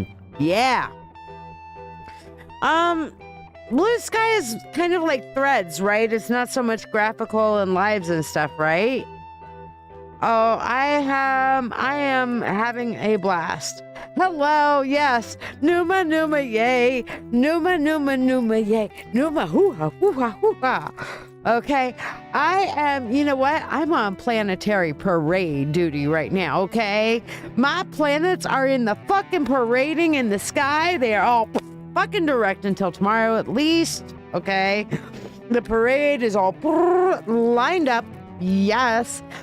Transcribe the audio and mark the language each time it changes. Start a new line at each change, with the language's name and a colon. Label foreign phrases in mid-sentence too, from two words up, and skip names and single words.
English: Yeah. Blue sky is kind of like threads, right? It's not so much graphical and lives and stuff, right? Oh, I am having a blast. Hello, yes. Nüwa, Nüwa, yay. Nüwa, Nüwa, Nüwa, yay. Nüwa, hoo-ha, hoo-ha, hoo-ha. Okay, I am, you know what? I'm on planetary parade duty right now, okay? My planets are in the fucking parading in the sky. They are all fucking direct until tomorrow at least, okay? The parade is all lined up, yes.